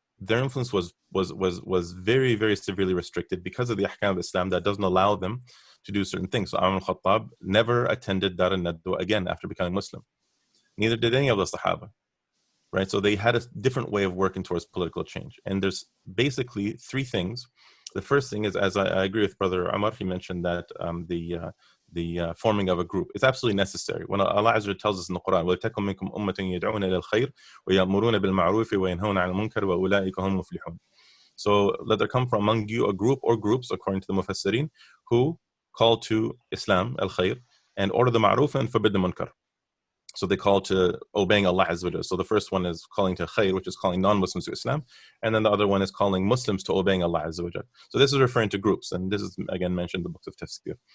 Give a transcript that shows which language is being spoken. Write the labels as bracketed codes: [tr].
[en] Their influence was very, very severely restricted because of the ahkam of Islam that doesn't allow them to do certain things. So Umar ibn Khattab never attended Dar al-Nadwa again after becoming Muslim. Neither did any of the Sahaba. Right, so they had a different way of working towards political change. And there's basically three things. The first thing is, as I agree with Brother Ummah, he mentioned that the forming of a group is absolutely necessary. When Allah Azza wa Jalla tells us in the Quran, [ar] وَلْتَكُنْ مِنْكُمْ أُمَّةٌ يَدْعُونَ إِلَى الْخَيْرِ وَيَأْمُرُونَ بِالْمَعْرُوفِ وَيَنْهَوْنَ عَنِ الْمُنْكَرِ وَأُولَٰئِكَ هُمُ الْمُفْلِحُونَ. [en] So let there come from among you a group or groups, according to the Mufassirin, who call to Islam, al-Khayr, and order the ma'ruf and forbid the munkar. So they call to obeying Allah Azza wa Jalla. So the first one is calling to khayr, which is calling non-Muslims to Islam. And then the other one is calling Muslims to obeying Allah Azza wa Jalla. So this is referring to groups. And this is again mentioned in the books of tafsir.